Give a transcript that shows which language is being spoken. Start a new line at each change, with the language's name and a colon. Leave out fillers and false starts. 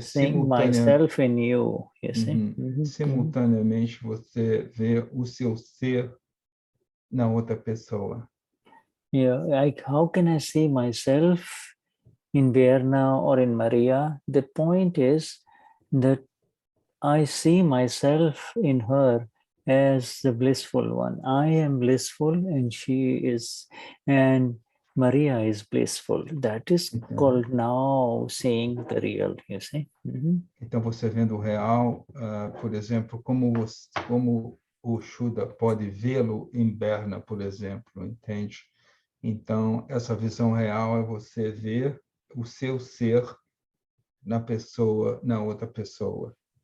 English: Seeing myself in you, you see.
Portuguese: Simultaneamente você vê o seu ser na outra pessoa.
English: Yeah, like how can I see myself in Berna or in Maria? The point is that I see myself in her as the blissful one. I am blissful and she is, and Maria is blissful. That is called now seeing the real, you see.
Portuguese: Então, você vendo o real, por exemplo, como o Shuddha pode vê-lo em Berna, por exemplo, entende? Então, essa visão real é você ver o seu ser na pessoa, na outra pessoa.